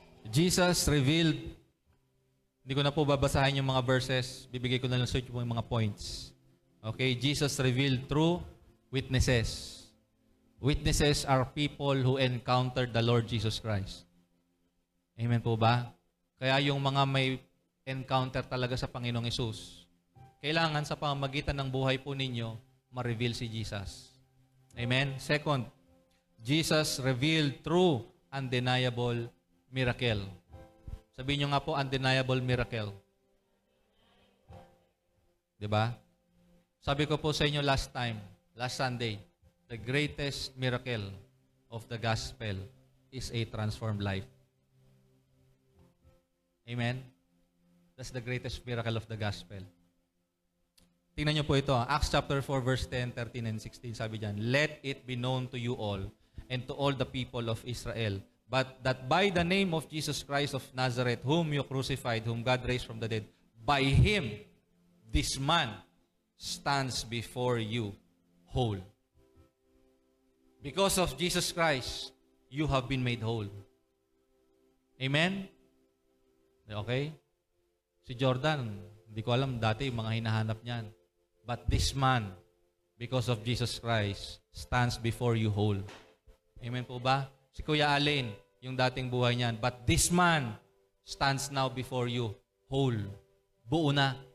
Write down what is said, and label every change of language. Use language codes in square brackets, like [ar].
[en] Jesus revealed, [tl] hindi ko na po babasahin yung mga verses, bibigay ko na lang sa inyo yung mga points. [en] Okay, Jesus revealed through witnesses. Witnesses are people who encountered the Lord Jesus Christ. [tl] Amen po ba? Kaya yung mga may encounter talaga sa Panginoong Hesus, kailangan sa pamamagitan ng buhay po ninyo, ma-reveal si Jesus. Amen? [en] Second, Jesus revealed through undeniable miracle. [tl] Sabihin nyo nga po, [en] undeniable miracle. [tl] Diba? Sabi ko po sa inyo [en] last Sunday, the greatest miracle of the gospel is a transformed life. Amen? That's the greatest miracle of the gospel. [tl] Tingnan nyo po ito. [en] Acts chapter 4, verse 10, 13, and 16. [tl] Sabi dyan, [en] let it be known to you all and to all the people of Israel, but that by the name of Jesus Christ of Nazareth, whom you crucified, whom God raised from the dead, by Him, this man stands before you whole. Because of Jesus Christ, you have been made whole. Amen? Okay? [tl] Si Jordan, hindi ko alam dati yung mga hinahanap niyan. [en] But this man, because of Jesus Christ, stands before you whole. [tl] Amen po ba? Si Kuya Allen, yung dating buhay niyan. [en] But this man stands now before you whole. [tl] Buo na.